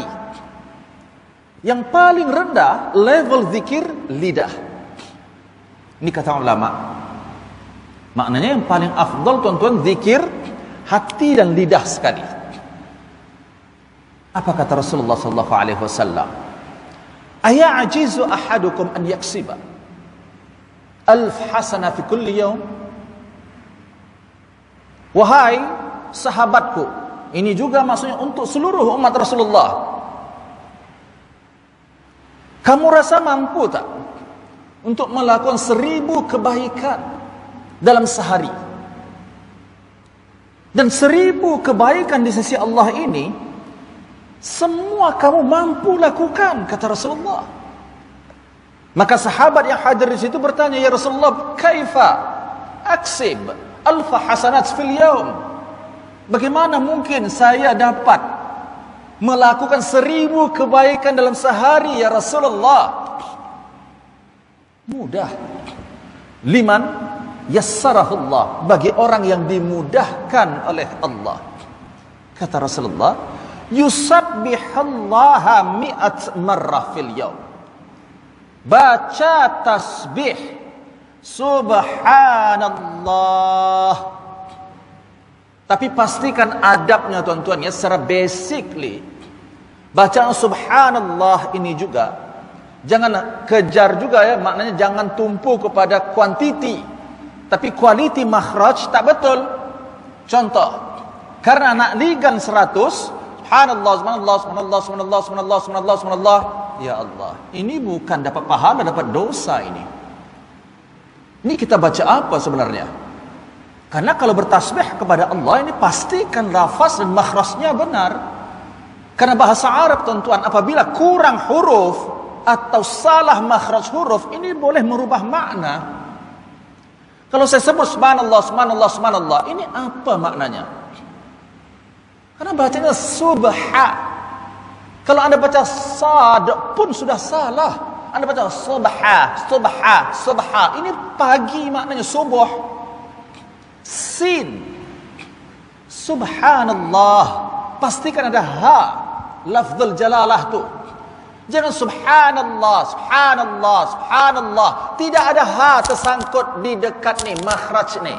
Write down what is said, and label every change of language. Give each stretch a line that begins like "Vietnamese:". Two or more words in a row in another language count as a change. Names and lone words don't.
Malay: Yang paling rendah level zikir lidah. Ini kata ulama, maknanya yang paling afdal, tuan-tuan, zikir hati dan lidah sekali. Apa kata Rasulullah
Arabic: صلى الله عليه وسلم? أيعجز أحدكم أن يكسب 1000 حسنة في كل يوم?
Malay: Wahai sahabatku, ini juga maksudnya untuk seluruh umat Rasulullah, kamu rasa mampu tak untuk melakukan 1000 kebaikan dalam sehari? Dan 1000 kebaikan di sisi Allah ini semua kamu mampu lakukan, kata Rasulullah. Maka sahabat yang hadir di situ bertanya,
Arabic: يا رسول الله, كيف أكسب 1000 حسنات في اليوم?
Malay: Bagaimana mungkin saya dapat melakukan 1000 kebaikan dalam sehari
Arabic: يا رسول الله?
Malay: Mudah.
Arabic: لمن يسره الله,
Malay: bagi orang yang dimudahkan oleh Allah. Kata Rasulullah,
Arabic: يسبح الله 100 مرة في اليوم.
Malay: Baca tasbih subhanallah. Tapi pastikan adabnya, tuan-tuan, ya, secara basically bacaan subhanallah ini juga jangan kejar juga, ya, maknanya jangan tumpu kepada kuantiti, tapi quality makhraj tak betul. Contoh, karena nak ligan 100
Arabic: سبحان الله، سبحان الله، سبحان الله، سبحان الله، سبحان الله، سبحان الله، سبحان الله, يا الله,
Malay: ini bukan dapat pahala, dapat dosa ini. Ini kita baca apa sebenarnya? Karena kalau bertasbih kepada Allah ini pastikan lafaz dan makhrajnya benar. Karena bahasa Arab, tuan-tuan, apabila kurang huruf atau salah makhraj huruf, ini boleh merubah makna. Kalau saya sebut
Arabic: سبحان الله، سبحان الله، سبحان الله,
Malay: ini apa maknanya? Karena bacanya subha. Kalau Anda baca sad pun sudah salah. Anda baca
Arabic: صبحا، صبحا، صبحا,
Malay: ini pagi maknanya, subuh. Sin, subhanallah, pastikan ada ha,
Arabic: لفظ الجلالة
Malay: tu. Jangan
Arabic: سبحان الله، سبحان الله، سبحان الله,
Malay: tidak ada ha tersangkut di dekat ni makhraj ni.